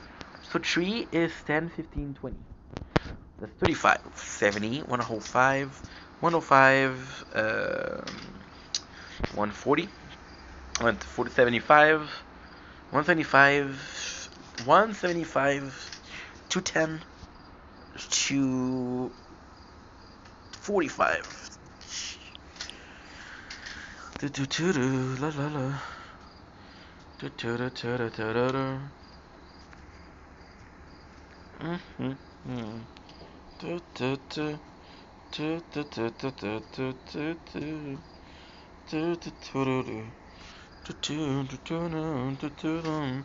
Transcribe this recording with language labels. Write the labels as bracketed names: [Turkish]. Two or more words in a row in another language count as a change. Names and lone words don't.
[English] So three is 10, 15, 20. That's 35, 70, 105, 105, 140, 140, 75, 175, 175, 210, 245. Do do do do la la la. Do do do do do do do. Mhm. Do do do. Do do do do do do do do. Do do do do do. Do do do do do do do.